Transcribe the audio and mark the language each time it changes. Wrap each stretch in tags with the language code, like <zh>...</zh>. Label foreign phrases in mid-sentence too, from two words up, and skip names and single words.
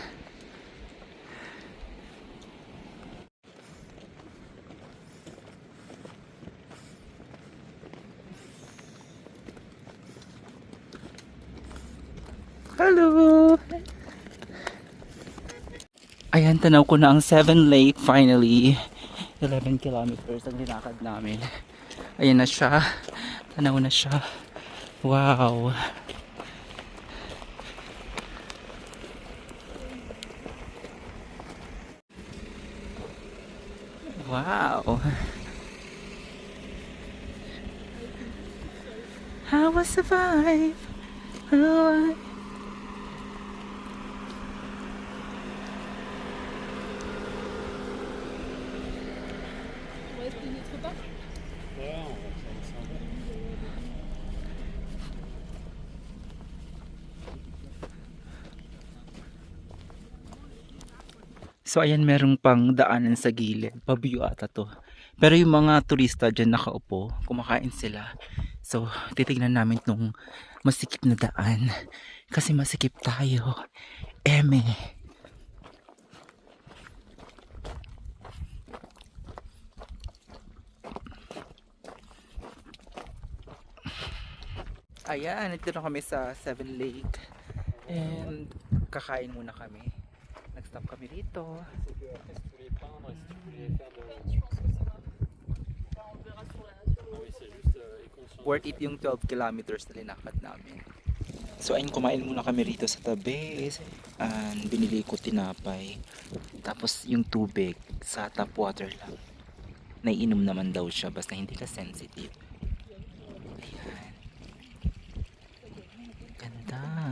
<en>Hello!</en> <tl>Ayan, tanaw ko na ang Seven Lake finally. 11 kilometers ang linakad namin. Ayan na siya. Tanaw na siya. Wow. Wow.</tl> <en>How was survive? Oh,</en> <fr>On reste une autre part. Ouais, on va s'en va.</fr> <tl>so ayan, merong pang daanan sa gilid. Pabio ata to. Pero yung mga turista dyan nakaupo, kumakain sila. So titignan namin tong masikip na daan. Kasi masikip tayo. Eme. Ayan, ito na kami sa Seven Lake. And kakain muna kami. Nag-stop kami dito.</tl> <fr>C'est que après, si tu voulais peindre et si tu voulais faire de. Je pense que ça va. Enfin, on verra sur la nature. Ah oui, c'est juste inconscient.</fr> <en>Worth it</en> <tl>yung 12 kilometers na linakad namin. So ayun, kumain muna kami rito sa tabi. And binili ko tinapay. Tapos yung tubig sa</tl> <en>tap water</en> <tl>lang. Naiinom naman daw siya basta hindi ka sensitive. Ayan. Ganda.</tl>